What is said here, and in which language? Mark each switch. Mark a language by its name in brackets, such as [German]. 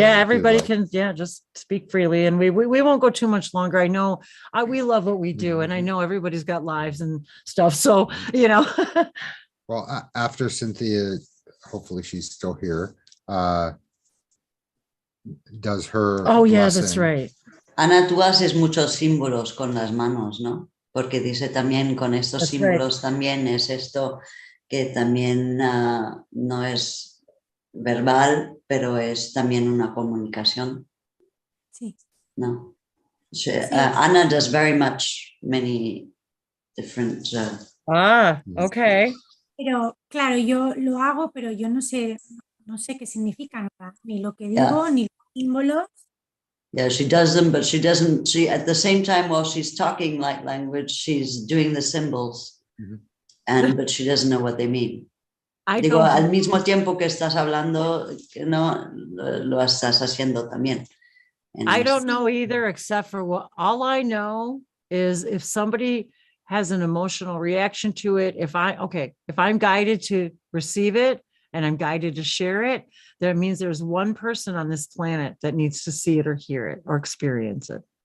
[English] Yeah, everybody can. Yeah, just speak freely, and we won't go too much longer. I know we love what we do, and I know everybody's got lives and stuff. So Well, after Cynthia, hopefully she's still here. Does her. Oh yeah, that's right. [Spanish] Ana, tú haces muchos símbolos con las manos, ¿no? Porque dice también con estos [English] That's [Spanish] símbolos también es esto que también no es verbal, pero es también una comunicación. Sí. No. [English] Anna does very many different. Okay. [Spanish] Pero claro, yo lo hago, pero yo no sé qué significa nada, ni lo que digo, ni lo que símbolos. [English] Yeah, she does them, but she doesn't, she, at the same time, while she's talking light language, she's doing the symbols. But she doesn't know what they mean. I [Spanish] Digo, [English] don't, [Spanish] al mismo tiempo que estás hablando, que no, lo estás haciendo también. [English] I don't know either, except for what, all I know is if somebody has an emotional reaction to it, if I'm guided to receive it and I'm guided to share it, that means there's one person on this planet that needs to see it or hear it or experience it.